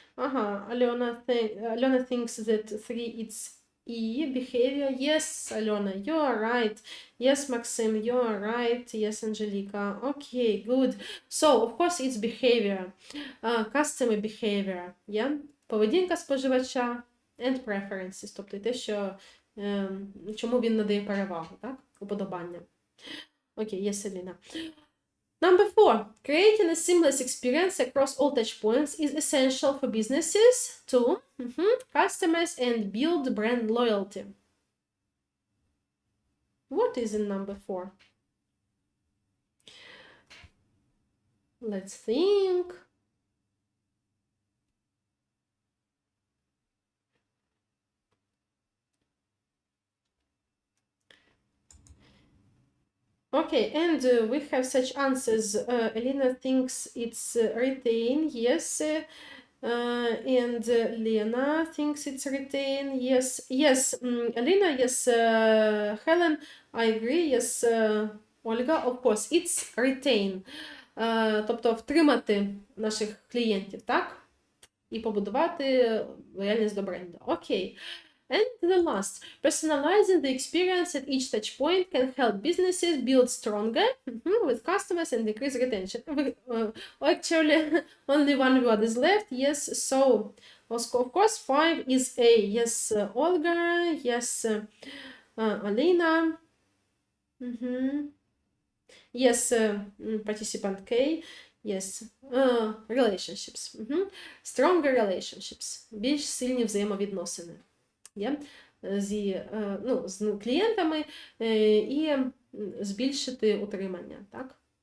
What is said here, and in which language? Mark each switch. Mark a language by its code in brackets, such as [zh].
[en] Alona thinks that 3 it's E, behavior. Yes, Alona, you are right. Yes, Maxim, you are right. Yes, Angelica. Okay, good. So, of course, it's behavior. Customer behavior. Yeah? [uk] Поведінка споживача [en] and preferences. [uk] Тобто те, що, чому він надає перевагу, так? Уподобання. [en] Okay, yes, Elena. Number 4, creating a seamless experience across all touchpoints is essential for businesses to customers and build brand loyalty. What is in number 4? Let's think. Okay, and we have such answers. Elena thinks it's retain, yes. And Lena thinks it's retain, yes. Yes, Elena, yes. Helen, I agree, yes. Olga, of course, it's retain. [uk] Тобто втримати наших клієнтів, так? І побудувати лояльність до бренду. Окей. [en] And the last, personalizing the experience at each touch point can help businesses build stronger with customers and decrease retention. Actually, only one word is left. Yes, so of course 5 is A. Yes, Olga. Yes, Alina. Yes, participant K. Yes, relationships. Stronger relationships. [uk] Більш сильні взаємовідносини. З клієнтами і збільшити утримання, так?